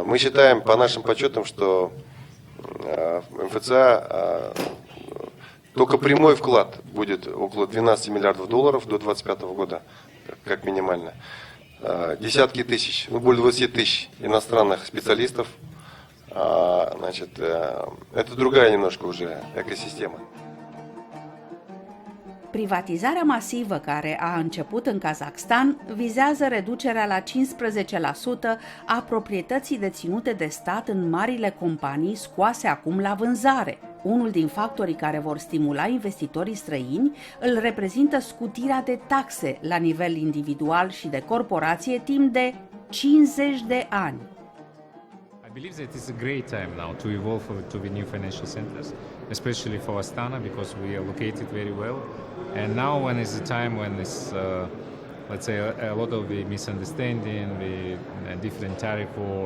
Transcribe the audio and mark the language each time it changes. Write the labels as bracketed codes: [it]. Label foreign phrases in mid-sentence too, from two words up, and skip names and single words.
[ru] Мы считаем по нашим подсчетам, что МФЦА только прямой вклад будет около 12 миллиардов долларов до 2025 года, как минимально. Десятки тысяч, более 20 тысяч иностранных специалистов. Значит, это другая немножко уже экосистема. [ro] Privatizarea masivă care a început în Kazakhstan vizează reducerea la 15% a proprietății deținute de stat în marile companii scoase acum la vânzare. Unul din factorii care vor stimula investitorii străini îl reprezintă scutirea de taxe la nivel individual și de corporație timp de 50 de ani. [en] I believe that it's a great time now to evolve to the new financial centers, especially for Astana, because we are located very well. And now when is the time when it's, let's say, a lot of the misunderstanding, the different tariff wars.